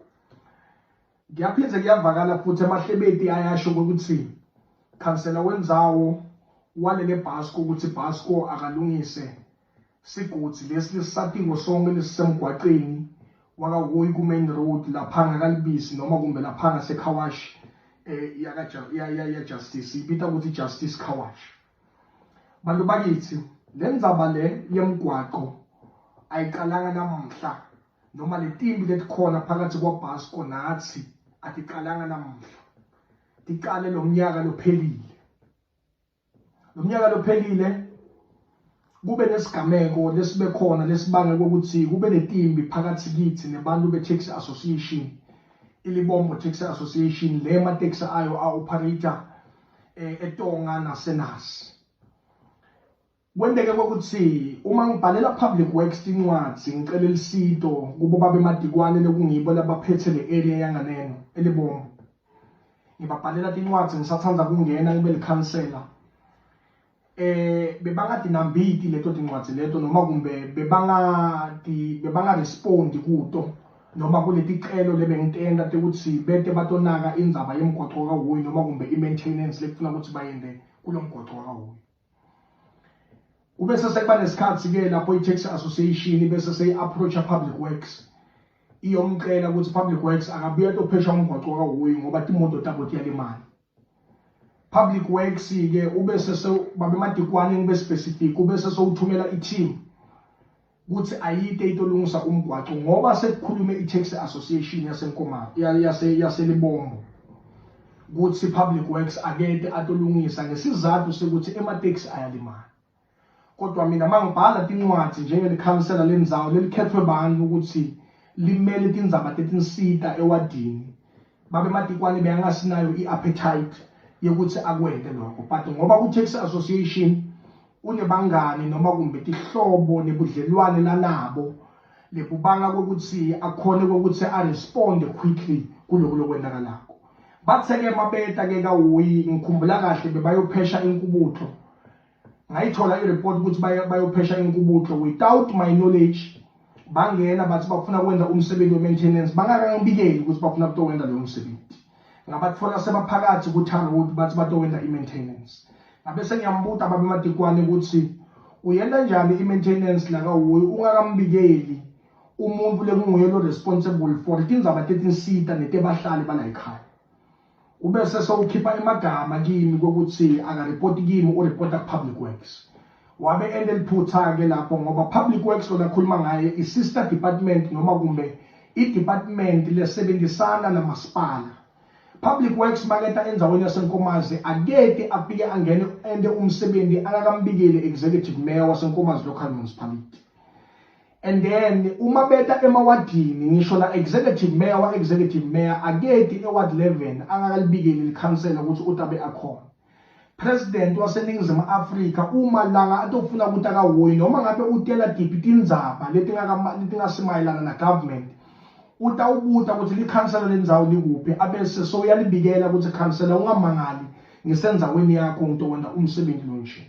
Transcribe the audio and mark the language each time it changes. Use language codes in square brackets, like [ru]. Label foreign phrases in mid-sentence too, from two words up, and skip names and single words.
[ss] Ngiyaphindze kuyavakala futhi emahlebeti ayasho ukuthi khansela wendzawo walele Busco ukuthi Busco akalungise sigodi lesi lisatiko sonke lesisemgwaqeni wakaWoyi ku- [en] main road [ss] lapha ngakalibisi noma kumbe lapha ngaseKhawashi ya Justice ibita ukuthi Justice Khawashi. Bantu bakithi lendzaba le yemgwaqo ayiqalanga namuhla noma letimbi letikhona phakathi kwaBusco nathi atiqalanga namuhla, tiqale lo mnyaka lophelile. Lo mnyaka lophelile kube nesigameko lesibe khona lesibange ukuthi kube netimbi phakathi kithi nebantu be-Taxi Association, iLibombo Taxi Association, le ma-taxi ayo a-operator eTonga naseNasi. Kwenteke ukuthi uma ngibhalela Public Works tincwadzi ngicela lisito kubo babe Madikwane lekungibo labaphethe le area yanganeno eLibombo, ngibabhalela tincwadzi ngisathandza kungena ngibe likhansela, bebangadinambiti leto tincwadzi leto noma kumbe bebanga respondi kuto noma kuleticelo lebengitenda tekuthi bete batonaka indzaba yemgwaqo kaWoyi noma kumbe i-maintenance lekufuna ukuthi bayende kulo mgwaqo kaWoyi. Ubese sekuba nesikhathi ke lapho i-Taxi Association bese seyi-approacha Public Works iyomcela ukuthi Public Works akabuye tophesha umgwaqo kaWoyi ngoba timoto tabo tiyalimala. Public Works ke ubese babe Madikwane ngibe specific ubese sowuthumela i-team ukuthi ayite itolungisa umgwaqo ngoba sekukhulume i-Taxi Association yaseLibombo ukuthi Public Works akede atolungisa ngesizathu sekuthi ema-taxi ayalimala. Kodwa mina mangibhala tincwadzi njengelikhansela lendzawo lelikhethwe bantu ukuthi limele tindzaba tetinsita ewadini, babe Madikwane beyangasinayo i-appetite yokuthi akwente lokho. But ngoba ku-Taxi Association unebangani noma kumbe tihlobo nebudlelwane lanabo lebubanga kokuthi akhone kokuthi a-responde quickly kuloko lokwendakalako. Batheke mabeta ke kaWoyi ngikhumbula kahle bebayophesha inkubutho, ngayithola i-report ukuthi bayophesha inkubutho [en] without my knowledge. [ss] Bangena bathi bafuna kwenza umsebenzi we-maintenance, bangakangibikeli ukuthi bafuna kutokwenza leyo msebenzi. Ngabatfola sebaphakathi ku-tar road bathi batokwenza i-maintenance. Abese ngiyambuta babe Madikwane ukuthi uyenda njani i-maintenance la kaWoyi ungakambikeli umuntu lekunguye lo [en] responsible for [ss] tindzaba tetinsita netebahlali bala ekhaya. Ubese sowukhipha emagama kimi kokuthi akareport kimi ureporta Public Works. Wabe ende liphutha ke lapho ngoba Public Works lona khuluma ngaye i- [en] sister department [ss] noma kumbe i-department lesebenzisana namasipala. Public Works maketa endzaweni yaseNkomazi akeke afike angene ende umsebenzi akakambikeli [en] executive mayor [ss] waseNkomazi [en] local municipality. And then [ss] uma beta emawadini ngisho la [en] executive mayor [ss] akeke eWard 11 angakalibikeli likhansela ukuthi utabe akhona. president waseNingizimu Afrika uma langa atofuna ukuthi akahoyi noma ngabe utela diphi tindzaba letingasimayelana na government utawubuta ukuthi likhansela lendzawo likuphi abese so uyalibikela ukuthi khansela ungamangali ngisendzaweni yakho ngitowenda umsebenzi lonje.